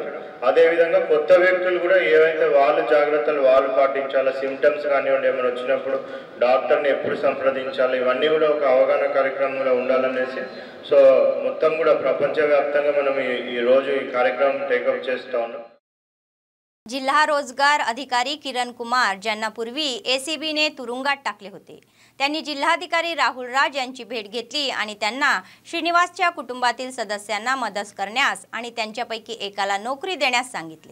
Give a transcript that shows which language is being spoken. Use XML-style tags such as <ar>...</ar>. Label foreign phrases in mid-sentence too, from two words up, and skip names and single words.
<te>అదేవిధంగా కొత్త వ్యక్తులు కూడా ఏవైతే వాళ్ళు జాగ్రత్తలు వాళ్ళు పాటించాలా, సిమ్టమ్స్ కానివ్వండి ఏమైనా వచ్చినప్పుడు డాక్టర్ని ఎప్పుడు సంప్రదించాలి, ఇవన్నీ కూడా ఒక అవగాహన కార్యక్రమంలో ఉండాలనేసి సో మొత్తం కూడా ప్రపంచవ్యాప్తంగా మనం ఈరోజు ఈ కార్యక్రమం టేకప్ చేస్తూ ఉన్నాం.</te> <mr>जिल्हा रोजगार अधिकारी किरण कुमार ज्यांना पूर्वी एसीबीने तुरुंगात टाकले होते, त्यांनी जिल्हाधिकारी राहुल राज यांची भेट घेतली आणि त्यांना श्रीनिवासच्या कुटुंबातील सदस्यांना मदत करण्यास आणि त्यांच्यापैकी एकाला नोकरी देण्यास सांगितले.</mr>